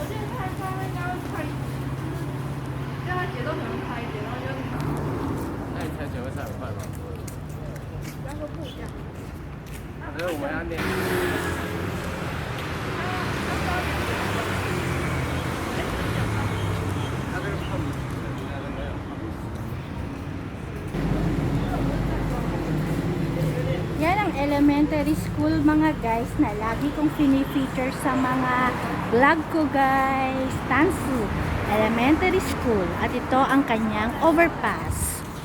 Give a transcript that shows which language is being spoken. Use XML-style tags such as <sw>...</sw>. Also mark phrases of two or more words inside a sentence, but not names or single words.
<zh>我觉得他应该会快，让他节奏可能快一点，然后就卡。那你踩水会踩很快吗？不要说不一样。所以我们要练。他这个胖子，没有。</zh> <tl>Yan ang</tl> <en>elementary school</en> <tl>mga guys na lagi kong fini-feature sa mga vlog ko guys. Tansu Elementary School. At ito ang kanyang overpass.</tl>